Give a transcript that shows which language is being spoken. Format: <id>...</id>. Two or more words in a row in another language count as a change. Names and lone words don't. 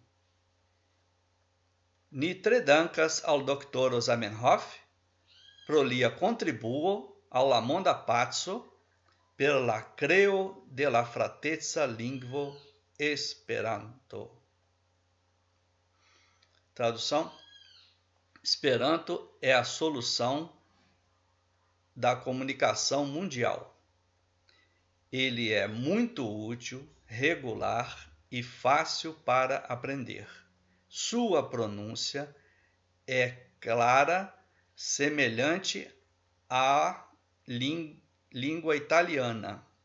<eo>Ni tre dankas al doktoro Zamenhof pro lia kontribuo al la monda paco per la kreo de la frateca lingvo Esperanto.</eo> <pt>Tradução: Esperanto é a solução da comunicação mundial. Ele é muito útil, regular e fácil para aprender. Sua pronúncia é clara, semelhante à língua italiana.</pt>